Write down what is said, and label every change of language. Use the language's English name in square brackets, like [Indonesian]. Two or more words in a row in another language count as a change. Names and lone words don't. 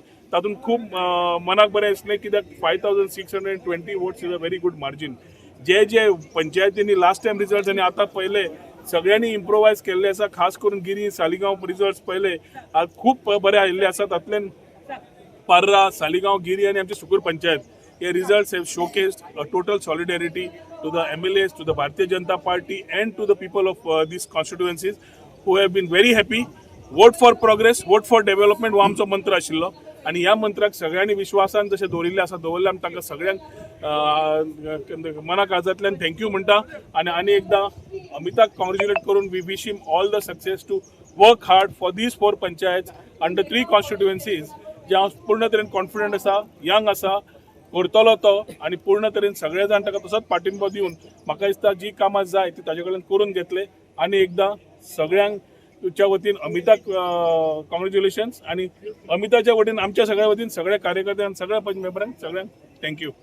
[Konkani] तातूंत खूब मनाक बरें दिसलें कित्याक [English] 5620 votes is a very good margin. [Konkani] जे जे पंचायतींनी [English] last time results [Konkani] आनी आतां पयले सगळ्यांनी इम्प्रोवायज केल्ले आसा, खास करून गिरी सालिगांव रिजल्ट्स पयले खूब बरे आयिल्ले आसा। तातूंतल्यान पर्रा, सालिगांव, गिरी आणि आमची सुकूर पंचायत हे रिजल्ट्स [English] have showcased a total solidarity to the MLAs, to the Bharatiya Janata Party and to the people of these constituencies who have been very happy. Vote for progress, vote for development [Konkani] हो आमचो मंत्र आशिल्लो आणि ह्या मंत्राक सगळ्यांनी विश्वासान जशें दवरिल्ले आसा दवरले आमी तांकां सगळ्यांक मना काळजांतल्यान थँक्यू म्हणटा आनी एकदां अमिताक कॉंग्रेच्युलेट करून [English] we wish him all the success to work hard for these 4 panchayat under 3 constituencies [Konkani] जे हांव पूर्ण तरेन कॉन्फिडंट आसा, यंग आसा, करतलो तो आणि पूर्ण तरेन सगळे जाण ताका तसोच पाठिंबो दिवन म्हाका दिसता जी कामां जाय ती ताजे कडल्यान करून घेतले। आणि एकदां सगळ्यांक तुमच्या वतीन अमिताक कॉंग्रेच्युलेशन्स आणि अमिताच्या वतीन आमच्या सगळ्या वतीन सगळ्या कार्यकर्त्यांक, सगळ्या पंच मेंबरांक सगळ्यांक थँक्यू।